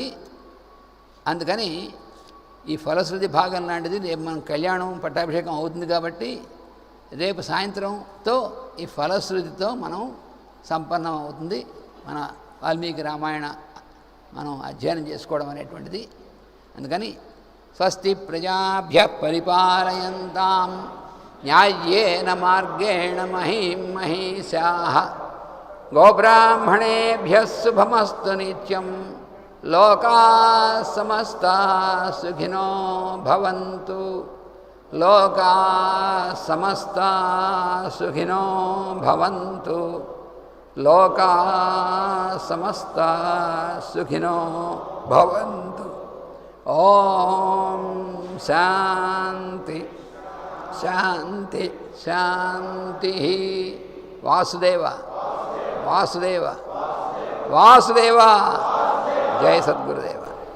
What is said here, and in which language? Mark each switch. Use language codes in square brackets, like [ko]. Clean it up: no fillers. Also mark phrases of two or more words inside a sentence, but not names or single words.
[te] అందుకని ఈ ఫలశ్రుతి భాగం లాంటిది రేపు మనం కళ్యాణం పట్టాభిషేకం అవుతుంది కాబట్టి రేపు సాయంత్రంతో ఈ ఫలశ్రుతితో మనం సంపన్నం అవుతుంది మన వాల్మీకి రామాయణ మనం అధ్యయనం చేసుకోవడం అనేటువంటిది. [sa] అందుకని స్వస్తి ప్రజాభ్య పరిపాలయంతాం న్యాయేన మార్గేణ మహీం మహీషాః గోబ్రాహ్మణేభ్యః శుభమస్తు నిత్యం లోకాః సమస్తాః సుఖినో భవంతు. లోకాః సమస్తాః సుఖినో భవంతు. లోకాః సమస్తాః సుఖినో భవంతు. ఓం శాంతి శాంతి శాంతి. వాసుదేవ వాసుదేవ వాసుదేవ. జయ సద్గురుదేవ.